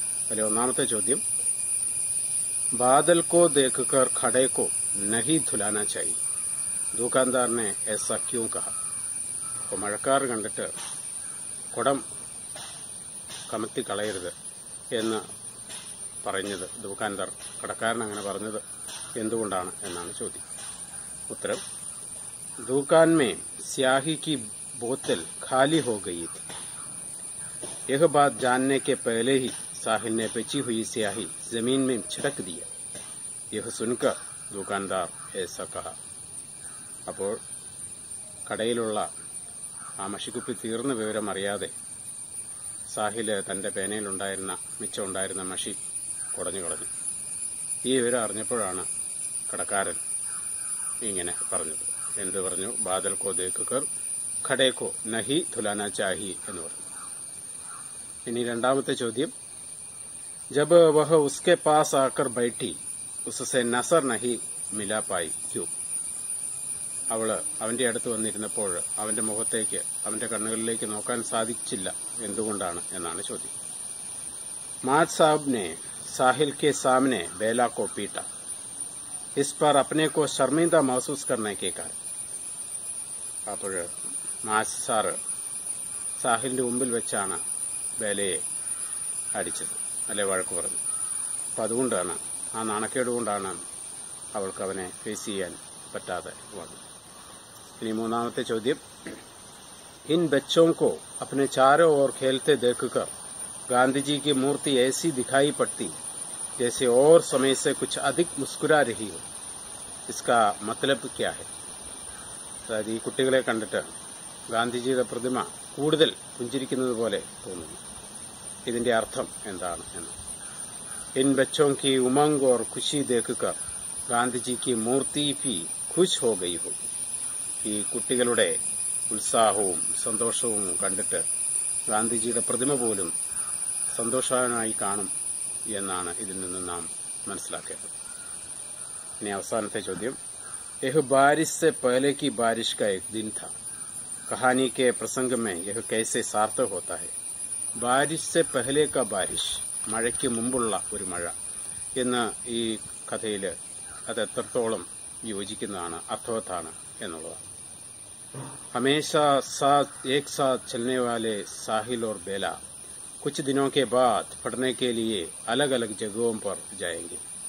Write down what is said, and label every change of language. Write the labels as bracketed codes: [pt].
[ml] അതിൽ ഒന്നാമത്തെ ചോദ്യം, [hi] ബാദൽ കോ ദേഖ്കർ ഖഡേ കോ നഹി ധുലാന ചായി, [ml] ദുകാൻദാറിനെ [hi] ऐसा क्यों कहा. [ml] അപ്പോൾ മഴക്കാർ കണ്ടിട്ട് കുടം കമത്തി കളയരുത് എന്ന് പറഞ്ഞത്, ദുകാൻദാർ കടക്കാരൻ അങ്ങനെ പറഞ്ഞത് എന്തുകൊണ്ടാണ് എന്നാണ് ചോദ്യം. [hi] ഉത്തരം, दुकान में स्याही की बोतल खाली हो गई थी. यह बात जानने के पहले ही साहिल ने बची हुई स्याही जमीन में छिड़क दिया. यह सुनकर दुकानदार ऐसा कहा. [ml] അപ്പോൾ കടയിലുള്ള ആ മഷിക്കുപ്പി തീർന്ന വിവരം അറിയാതെ സാഹില് തന്റെ പേനയിലുണ്ടായിരുന്ന മിച്ചമുണ്ടായിരുന്ന മഷി കുടഞ്ഞു കളഞ്ഞു. ഈ വിവരം അറിഞ്ഞപ്പോഴാണ് കടക്കാരൻ ഇങ്ങനെ പറഞ്ഞത്. എന്ത് പറഞ്ഞു? [hi] ബാദൽ കോ ദേഖ്കർ ഖഡേ കോ നഹി ധുലാന ചാഹി [ml] എന്ന് പറഞ്ഞു. ഇനി രണ്ടാമത്തെ ചോദ്യം, [hi] ജബ് വഹ് ഉസ്കെ പാസ് ആക്കർ ബൈഠി ഉസ്സെ നസർ നഹി മിലാ പായി ക്യൂ. [ml] അവള് അവന്റെ അടുത്ത് വന്നിരുന്നപ്പോൾ അവന്റെ മുഖത്തേക്ക്, അവന്റെ കണ്ണുകളിലേക്ക് നോക്കാൻ സാധിച്ചില്ല, എന്തുകൊണ്ടാണ് എന്നാണ് ചോദ്യം. [hi] മാത് സാബ് ने साहिल के सामने बेला को पीटा, इस पर अपने को शर्मिंदा महसूस करने के कारण. [ml] അപ്പോൾ മാസ് സാറ് സാഹിലിന്റെ മുമ്പിൽ വെച്ചാണ് ബേലയെ അടിച്ചത്, അല്ലെ വഴക്ക് പറഞ്ഞു. അപ്പം അതുകൊണ്ടാണ്, ആ നാണക്കേട് കൊണ്ടാണ് അവൾക്ക് അവനെ ഫേസ് ചെയ്യാൻ പറ്റാതെ വന്നത്. ഇനി മൂന്നാമത്തെ ചോദ്യം, [hi] इन बच्चों को अपने चारों ओर खेलते देखकर गांधी जी की मूर्ति ऐसी दिखाई पड़ती जैसे और समय से कुछ अधिक मुस्कुरा रही हो. इसका मतलब क्या है? [ml] അതായത് ഈ കുട്ടികളെ കണ്ടിട്ട് ഗാന്ധിജിയുടെ പ്രതിമ കൂടുതൽ പുഞ്ചിരിക്കുന്നത് പോലെ തോന്നുന്നു. ഇതിന്റെ അർത്ഥം എന്താണ് എന്ന്. [hi] इन बच्चों की उमंग और खुशी देखकर गांधी की मूर्ति भी खुश हो गई होगी. [ml] ഈ കുട്ടികളുടെ ഉത്സാഹവും സന്തോഷവും കണ്ടിട്ട് ഗാന്ധിജിയുടെ പ്രതിമ പോലും സന്തോഷവാനായി കാണും എന്നാണ് ഇതിൽ നിന്ന് നാം മനസ്സിലാക്കേണ്ടത്. ഇനി അവസാനത്തെ ചോദ്യം, [hi] यह बारिश से पहले की बारिश का एक दिन था. कहानी के प्रसंग में यह कैसे सार्थक होता है. बारिश से पहले का बारिश, [ml] മഴയ്ക്ക് മുമ്പുള്ള ഒരു മഴ എന്ന് ഈ കഥയിൽ അത് എത്രത്തോളം യോജിക്കുന്നതാണ്, അർത്ഥവത്താണ് എന്നുള്ളതാണ്. [hi] हमेशा साथ एक साथ चलने वाले साहिल और बेला कुछ दिनों के बाद पढ़ने के लिए अलग अलग जगहों पर जाएंगे.